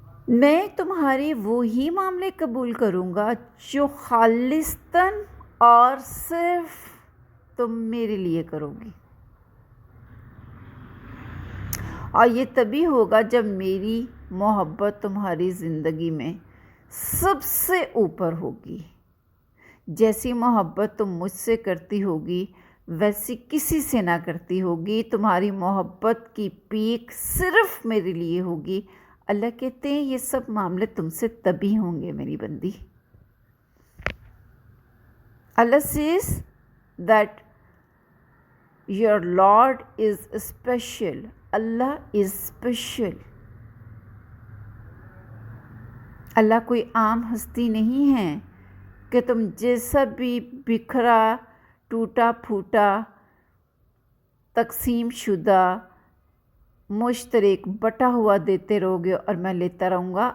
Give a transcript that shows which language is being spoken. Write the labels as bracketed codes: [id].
[ur] میں تمہارے وہی معاملے قبول کروں گا جو خالصتاً اور صرف تم میرے لیے کرو گی، اور یہ تبھی ہوگا جب میری محبت تمہاری زندگی میں سب سے اوپر ہوگی۔ جیسی محبت تم مجھ سے کرتی ہوگی ویسی کسی سے نہ کرتی ہوگی، تمہاری محبت کی پیک صرف میرے لیے ہوگی، اللہ کہتے ہیں یہ سب معاملے تم سے تبھی ہوں گے میری بندی. [en] Allah says that your Lord is special. Allah is special. [ur] اللہ کوئی عام ہستی نہیں ہے کہ تم جیسا بھی بکھرا ٹوٹا پھوٹا تقسیم شدہ مشترک بٹا ہوا دیتے رہو گے اور میں لیتا رہوں گا.